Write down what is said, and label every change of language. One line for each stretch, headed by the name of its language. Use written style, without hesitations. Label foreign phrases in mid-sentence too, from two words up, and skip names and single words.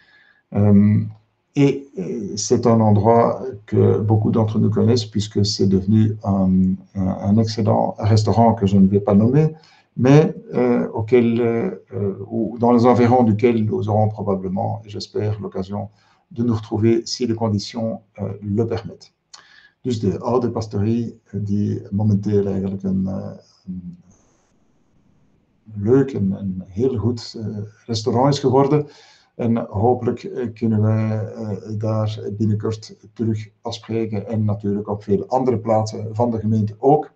French: Et c'est un endroit que beaucoup d'entre nous connaissent puisque c'est devenu un excellent restaurant que je ne vais pas nommer, mais ou dans les environs duquel nous aurons probablement, j'espère, l'occasion de nous retrouver si les conditions le permettent.
Dutch: Dus de Oude Pastorie, die momenteel eigenlijk een leuk en heel goed restaurant is geworden. En hopelijk kunnen wij daar binnenkort terug afspreken en natuurlijk op veel andere plaatsen van de gemeente ook.